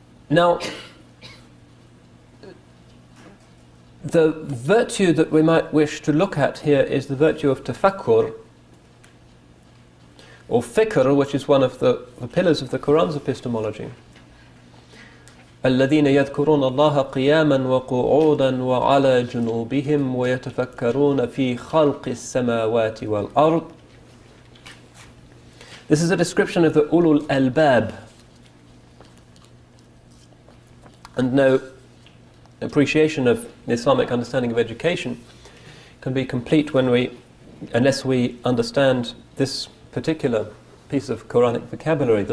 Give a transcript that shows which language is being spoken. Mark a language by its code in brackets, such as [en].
[en] Now, the virtue that we might wish to look at here is the virtue of tafakkur, or fikr, which is one of the pillars of the Quran's epistemology. [ar] الذين يذكرون الله قياما وقعودا وعلى جنوبهم ويتفكرون في خلق السماوات والأرض. [en] This is a description of the ulul albab, and no appreciation of the Islamic understanding of education can be complete unless we understand this particular piece of Quranic vocabulary.